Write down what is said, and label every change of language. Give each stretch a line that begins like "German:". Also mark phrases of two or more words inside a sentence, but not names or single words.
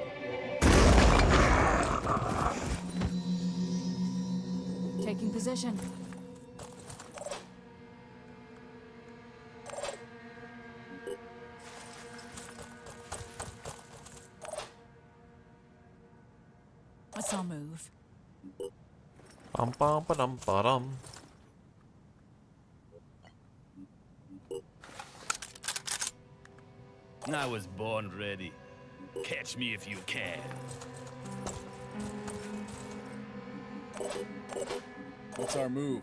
English: Taking position. I saw move. Bum bum ba dum ba dum. I was born ready. Catch me if you can. What's our move?